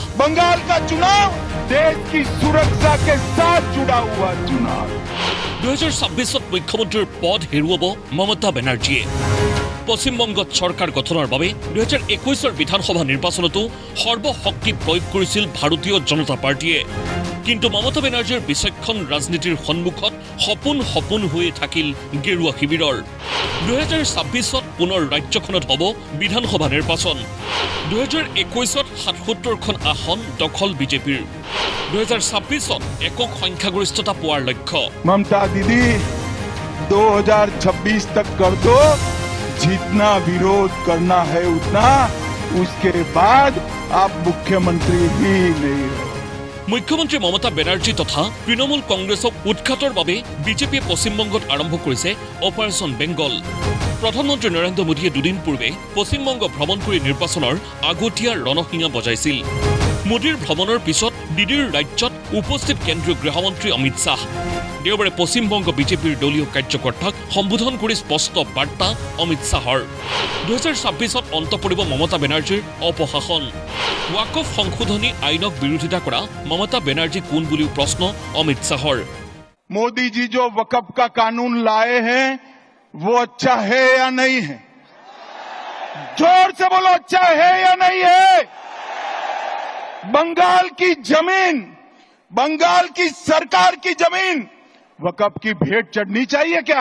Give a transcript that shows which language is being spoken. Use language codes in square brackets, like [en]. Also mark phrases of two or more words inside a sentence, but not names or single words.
[hi] बंगाल का चुनाव देश की सुरक्षा के साथ जुड़ा हुआ चुनाव। [as] 2026 মুখ্যমন্ত্ৰী পদ হেৰুৱাব মমতা বেনাৰ্জীয়ে। পশ্চিমবংগত চৰকাৰ গঠনৰ বাবে 2021 বিধানসভা নিৰ্বাচনতো সৰ্বশক্তি প্ৰয়োগ কৰিছিল ভাৰতীয় জনতা পাৰ্টীয়ে। কিন্তু মমতা বেনাৰ্জীৰ বিচক্ষণ ৰাজনীতিৰ সন্মুখত সপোন হৈয়ে থাকিল গেৰুৱা শিবিৰৰ। 2026 পুনৰ ৰাজ্যখনত হ'ব বিধানসভা নিৰ্বাচন। 2021 77খন আসন দখল বিজেপিৰ। 2026 একক সংখ্যাগৰিষ্ঠতা পোৱাৰ লক্ষ্য। [hi] ममता दीदी 2026 तक कर दो, जितना विरोध करना है उतना, उसके बाद आप मुख्यमंत्री ही नहीं हो। [as] মুখ্যমন্ত্ৰী মমতা বেনাৰ্জী তথা তৃণমূল কংগ্ৰেছক উৎখাতৰ বাবে বিজেপিয়ে পশ্চিমবংগত আৰম্ভ কৰিছে অপাৰেশন বেংগল। প্ৰধানমন্ত্ৰী নৰেন্দ্ৰ মোদীয়ে দুদিন পূৰ্বে পশ্চিমবংগ ভ্ৰমণ কৰি নিৰ্বাচনৰ আগতীয়া ৰণসিঙা বজাইছিল। মোদীৰ ভ্ৰমণৰ পিছত দিদিৰ ৰাজ্যত উপস্থিত কেন্দ্ৰীয় গৃহমন্ত্ৰী অমিত শাহ। দেওবাৰে পশ্চিমবংগ বিজেপিৰ দলীয় কাৰ্যকৰ্তাক সম্বোধন কৰি স্পষ্ট বাৰ্তা অমিত শাহৰ। 2026 অন্ত পৰিব মমতা বেনাৰ্জীৰ অপশাসন। ওয়াকফ সংশোধনী আইনক বিৰোধিতা কৰা মমতা বেনাৰ্জী কোন বুলিও প্ৰশ্ন অমিত শাহৰ। [hi] मोदी जी जो वक्फ का कानून लाए हैं वो अच्छा है या नहीं है? जोर से बोलो, अच्छा है या नहीं है? बंगाल की जमीन, बंगाल की सरकार की जमीन वक्फ की भेंट चढ़नी चाहिए क्या?